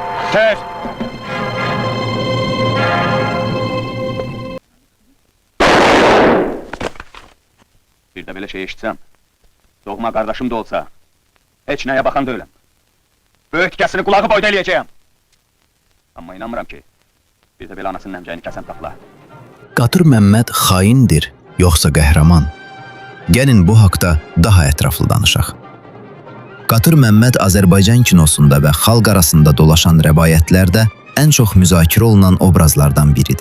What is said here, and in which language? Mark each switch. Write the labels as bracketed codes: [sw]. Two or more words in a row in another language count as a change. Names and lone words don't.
[az] Tez! [tr] Bir de böyle şey eşitsem, doğma kardeşim de olsa, hiç neye bakan değilim. [az] Böyük tikəsini kulağı boyda eləyəcəyəm. Amma inanmıram ki, bir de böyle anasının əmcəyini kəsən tapla. Qatır Məmməd xaindir, yoxsa qəhrəman? Gəlin bu haqda daha ətraflı danışaq. Qatır Məmməd Azərbaycan kinosunda və xalq arasında dolaşan rəvayətlərdə ən çox müzakirə olunan obrazlardan biridir.